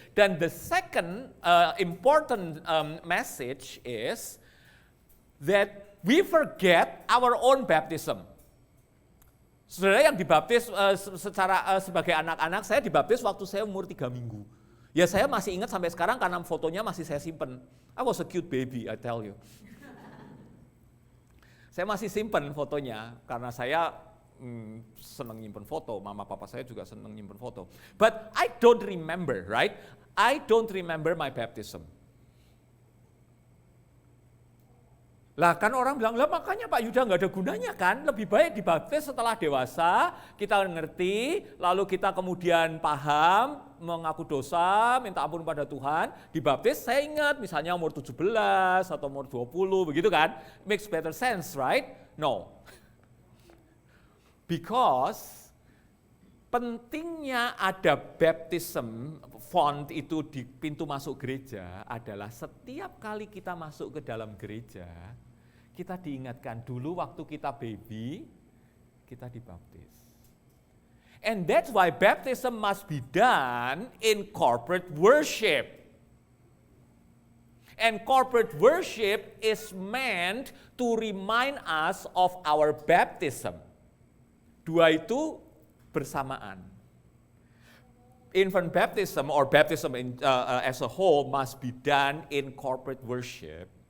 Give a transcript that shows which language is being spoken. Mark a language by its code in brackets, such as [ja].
[id] Dan [en] the second important message is that we forget our own baptism. [id] Saudara yang dibaptis sebagai anak-anak, saya dibaptis waktu saya umur 3 minggu. Ya saya masih ingat sampai sekarang karena fotonya masih saya simpen. [en] I was a cute baby, I tell you. [id] Saya masih simpen fotonya karena saya senang nyimpen foto. Mama papa saya juga senang nyimpen foto. [en] But I don't remember, right? I don't remember my baptism. [id] Lah kan orang bilang, lah makanya Pak Yuda nggak ada gunanya kan, lebih baik dibaptis setelah dewasa, kita ngerti, lalu kita kemudian paham, mengaku dosa, minta ampun pada Tuhan, dibaptis, saya ingat misalnya umur 17 atau umur 20, begitu kan, [en] makes better sense, right? No. Because [id] pentingnya ada baptism font itu di pintu masuk gereja adalah setiap kali kita masuk ke dalam gereja, kita diingatkan dulu waktu kita baby, kita dibaptis. [en] And that's why baptism must be done in corporate worship. And corporate worship is meant to remind us of our baptism. [id] Dua itu bersamaan. [en] Infant baptism or baptism as a whole must be done in corporate worship.